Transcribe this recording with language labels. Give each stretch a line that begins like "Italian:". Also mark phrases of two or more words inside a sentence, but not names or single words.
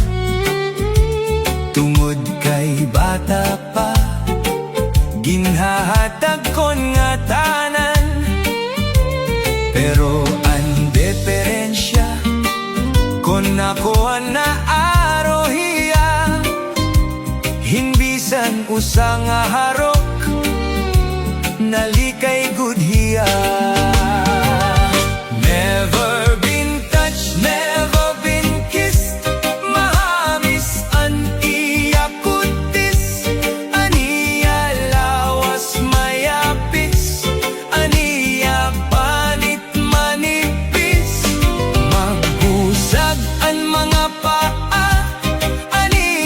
Waray: tungod kay bata pa, ginhahatag kon nga tanan, pero ang diferensya kon ako na arohiya, hinbisan usa nga harok, nalikay gudhiya.
English: Never been touched, never been kissed,
Waray: mahamis an iya kutis, aniya lawas mayapis, aniya panit manipis, magbusag an mga paa, ani